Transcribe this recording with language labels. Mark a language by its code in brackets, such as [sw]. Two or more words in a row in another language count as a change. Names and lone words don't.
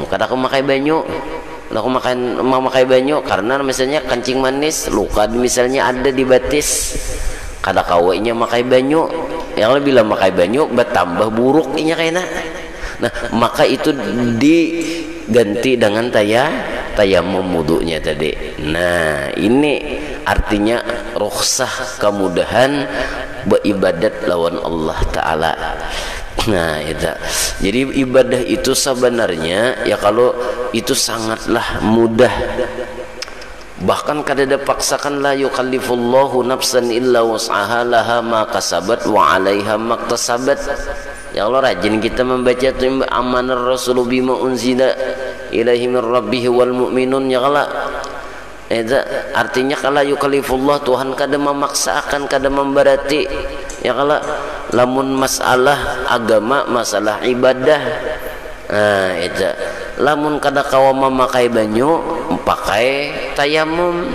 [bjn] Kada kau makai banyu, kada kau mau makai banyu karena misalnya kancing manis luka misalnya ada di batis, kada kawainya makai banyu ya kalau bila makai banyu bertambah buruk inya kayaknya. [id] Nah maka itu diganti dengan tayamum wudunya tadi. Nah ini artinya rukhsah kemudahan beribadat lawan Allah Ta'ala. Nah itu jadi ibadah itu sebenarnya ya kalau itu sangatlah mudah, bahkan kada paksakan, [ar] لا يكلف الله نفسا إلا وسعها لها ما كسبت وعليها ما اكتسبت. [id] Ya Allah, rajin kita membaca [ar] آمن الرسول بما أنزل إليه من ربه والمؤمنون يا الله. [bjn] Artinya kalau yukallifullah, Tuhan kada memaksakan, kada memberati ya kalau lamun masalah agama, masalah ibadah. Nah itu lamun kada kawa memakai banyu pakai tayamum.